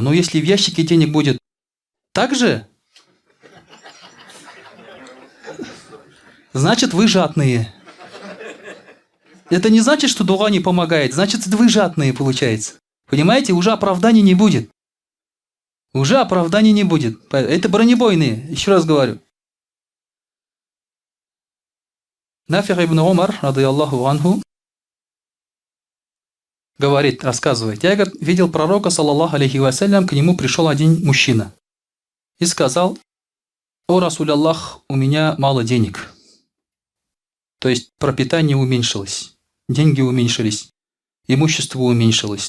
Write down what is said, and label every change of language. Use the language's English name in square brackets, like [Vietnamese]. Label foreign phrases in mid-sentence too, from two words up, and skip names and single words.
[Russian] Но если в ящике денег будет так же, значит вы жадные. Это не значит, что дуа не помогает, значит вы жадные, получается. Понимаете, уже оправданий не будет. Уже оправданий не будет. Это бронебойные, еще раз говорю. Нафи ибн Умар, [Arabic] رضي الله عنه, [Russian] говорит, рассказывает: я, говорит, видел пророка, [Arabic] صلى الله عليه وسلم, [Russian] к нему пришел один мужчина и сказал: о [Arabic] رسول الله, [Russian] у меня мало денег. То есть пропитание уменьшилось, деньги уменьшились, имущество уменьшилось.